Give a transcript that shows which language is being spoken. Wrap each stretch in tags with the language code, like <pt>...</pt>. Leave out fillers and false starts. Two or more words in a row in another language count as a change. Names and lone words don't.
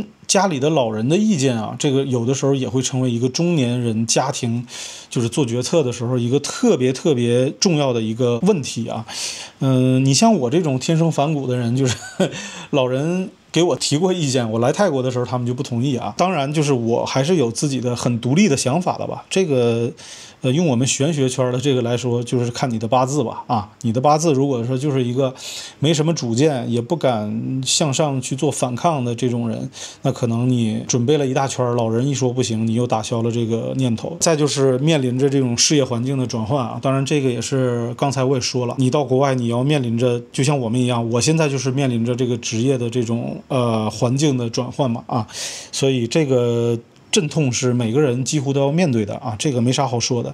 <zh>家裡的老人的意見啊，這個有的時候也會成為一個中年人家庭就是做決策的時候一個特別特別重要的一個問題啊。你像我這種天生反骨的人，就是老人給我提過意見，我來泰國的時候他們就不同意啊。當然就是我還是有自己的很獨立的想法的吧。這個用我們玄學圈的這個來說，就是看你的八字吧啊，你的八字如果說就是一個沒什麼主見，也不敢向上去做反抗的這種人，那可能你準備了一大圈，老人一說不行，你又打消了這個念頭。再就是面臨着這種事業環境的轉換啊，當然這個也是剛才我也說了，你到國外你要面臨着，就像我們一樣，我現在就是面臨着這個職業的這種環境的轉換嘛啊，所以這個陣痛是每個人幾乎都要面對的啊，這個沒啥好說的。</zh>